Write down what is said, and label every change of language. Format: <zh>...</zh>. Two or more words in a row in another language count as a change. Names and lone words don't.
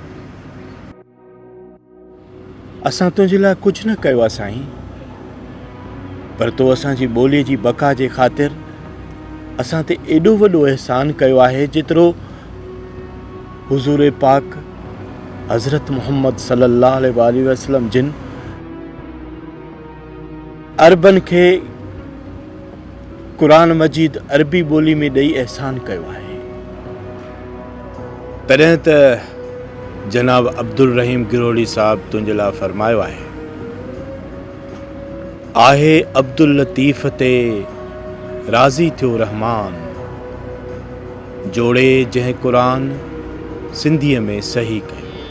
<sd>असां तुंहिंजे लाइ कुझु न कयो आहे साईं, पर तो असांजी ॿोलीअ जी बका जे ख़ातिर असां ते एॾो वॾो एहसान कयो आहे जेतिरो हुज़ूर पाक हज़रत मुहम्मद</sd> <ar>صلى الله عليه وسلم</ar> <sd>जिन अरबन खे क़ुरान मजीद अरबी ॿोली में ॾेई एहसान कयो आहे। तॾहिं त जनाब अब्दुल रहीम गिरोड़ी साहब तुंहिंजे लाइ फरमायो आहे अब्दुल लतीफ़ ते राज़ी थियो रहमान, जोड़े जंहिं क़ुरान सिंधीअ में सही कयो।</sd>